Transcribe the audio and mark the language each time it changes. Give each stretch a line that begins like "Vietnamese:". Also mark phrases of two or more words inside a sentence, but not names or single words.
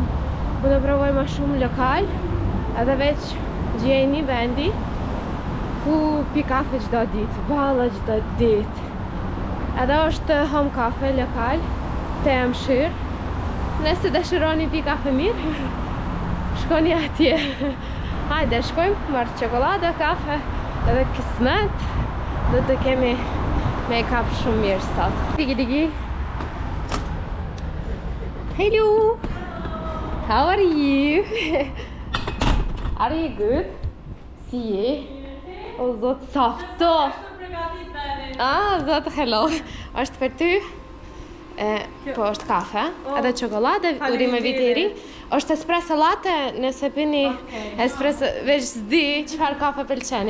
Albanian: Unë provoj më shumë lokal, edhe veç gjej një vendi ku pi kafe çdo ditë, valla çdo ditë. Edhe është home kafe lokal, te Mshir. Nëse dëshironi pi kafe mirë, shkoni atje. Hajde, shkojmë, marr çokoladë, kafe, edhe kismet, do të kemi make-up shumë mirë sot.
English: Digi. Hello! How are you? Are you good?
Albanian: Si je? O zot, sa ftoft! Zot, hello! Është për ty? Po është kafe, edhe çokoladë, urime viti i ri. Është espresso latte, nëse pini espresso, veç s'di çfarë kafe pëlqeni.